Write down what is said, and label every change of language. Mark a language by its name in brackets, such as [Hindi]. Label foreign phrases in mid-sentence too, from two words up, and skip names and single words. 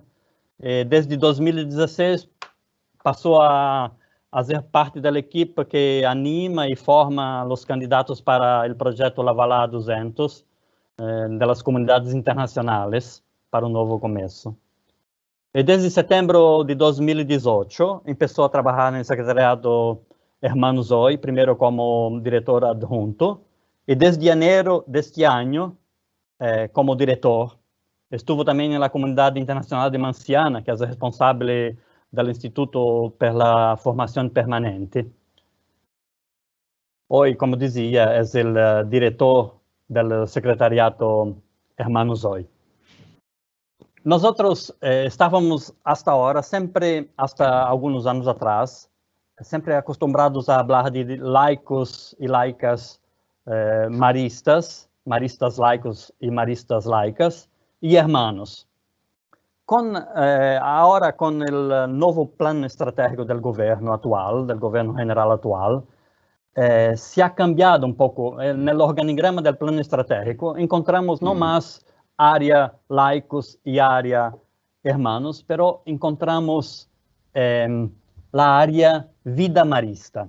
[Spanish] Desde 2016 pasó a ser parte del equipo que anima y forma los candidatos para el proyecto Lavalá 200 de las comunidades internacionales para un nuevo comienzo. [Portuguese] Desde setembro de 2018, começou a trabalhar no secretariado Hermanos Hoy, primeiro como diretor adjunto, e desde janeiro deste ano, como diretor. Estuvo também na comunidade internacional de Manciana, que é responsável do Instituto pela Formação Permanente. Hoje, como dizia, é o diretor do secretariado Hermanos Hoy. [Spanish] Nosotros estávamos hasta ahora, [Portuguese] sempre, hasta alguns anos atrás, sempre acostumbrados a falar de laicos e laicas maristas, maristas laicos e maristas laicas, e hermanos. [Spanish] ahora con el nuevo plan estratégico del gobierno general actual, se ha cambiado un poco. En el organigrama del plan estratégico encontramos no más área laicos y área hermanos, pero encontramos la área vida marista.